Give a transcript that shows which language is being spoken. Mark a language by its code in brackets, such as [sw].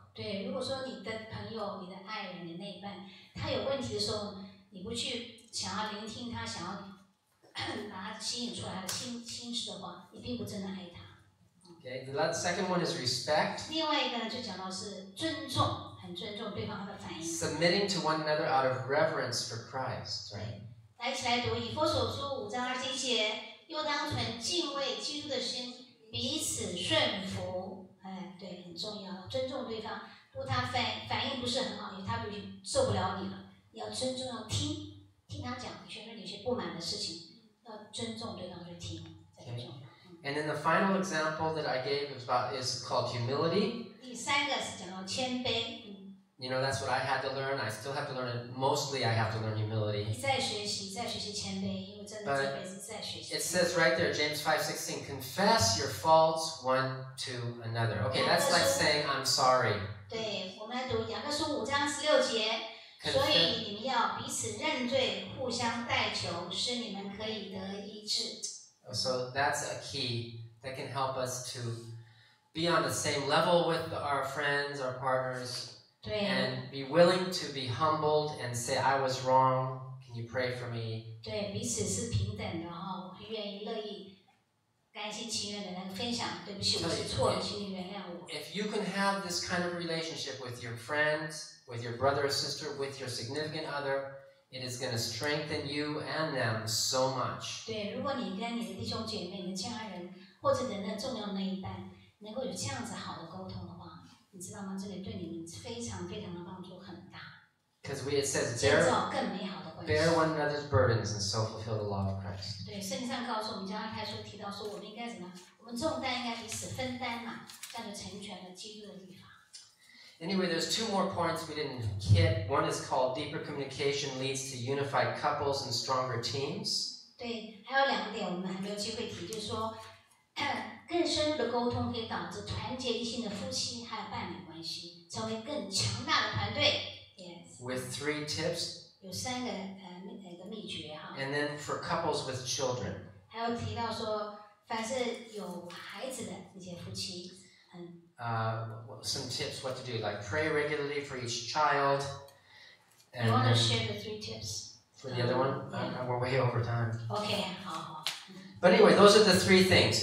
[zh] 对，如果说你的朋友、你的爱人、你的那一半，他有问题的时候，你不去想要聆听他，想要把他吸引出来他的心事的话，你并不真的爱他。 [en] Okay, the second one is respect. [zh] 另外一个呢，就讲到是尊重，很尊重对方的反应。 [en] Submitting to one another out of reverence for Christ. Right? [zh] 来，一起来读以弗所书5章21节，又当存敬畏基督的心，彼此顺服。哎，对，很重要，尊重对方。如果他反应不是很好，因为他必须受不了你了，你要尊重，要听他讲，确认你有些不满的事情，要尊重对方去听，这很重要。 [en] And then the final example that I gave is called humility. [zh] 第三个是讲到谦卑。 [en] You know, that's what I had to learn. I still have to learn it. Mostly, I have to learn humility. [zh] 你在学习谦卑，因为真的这辈子在学习。 [en] It says right there, James 5:16, confess your faults one to another. Okay, that's like saying I'm sorry. [zh] 对，我们来读雅各书5章16节。所以你们要彼此认罪，互相代求，使你们可以得医治。 [en] So that's a key that can help us to be on the same level with our friends, our partners. And be willing to be humbled and say, I was wrong. Can you pray for me? [zh] 对，彼此是平等的哈，愿意乐意、甘心情愿的来分享。对不起，我是错了，请你原谅我。 [en] If you can have this kind of relationship with your friends, with your brother or sister, with your significant other, it is going to strengthen you and them so much. [zh] 对，如果你跟你的弟兄姐妹、你的家人或者人的重要那一半，能够有这样子好的沟通的话，你知道吗？这里对你们非常非常的帮助很大。 [en] Because it says, [zh] 建造更美好的关系。 [en] bear one another's burdens and so fulfill the law of Christ. [zh] 对，圣经上告诉我们，加拉太书提到说，我们应该怎么？我们重担应该彼此分担嘛，这样就成全了基督的律法。 [en] Anyway, there's two more points we didn't hit. One is called deeper communication leads to unified couples and stronger teams. [zh] 对，还有两个点我们还没有机会提，就是说，更深入的沟通可以导致团结一心的夫妻还有伴侣关系，成为更强大的团队。 [en] Yes. With 3 tips. [zh] 有3个秘诀哈。 [en] And then for couples with children. [zh] 还有提到说，凡是有孩子的那些夫妻， [en] some tips what to do, like pray regularly for each child. And you want to share the 3 tips? For the other one? Yeah. We're way over time. [zh] Okay, 好。 [en] But anyway, those are the 3 things.